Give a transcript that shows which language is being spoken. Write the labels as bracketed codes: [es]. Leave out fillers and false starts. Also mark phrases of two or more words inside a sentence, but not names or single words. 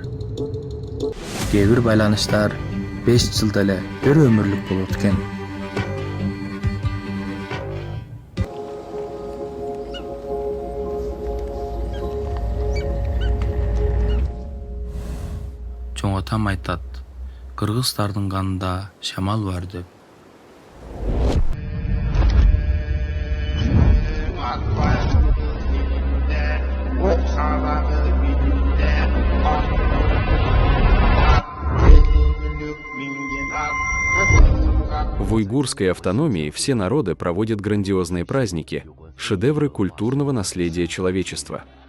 [ky] Кээ бир байланыштар 5 жылда эле бир өмүрлүк болот экен. Чоң атам айтат, кыргыздардын канында шамал бар деп. [ru] В уйгурской автономии все народы проводят грандиозные праздники, шедевры культурного наследия человечества.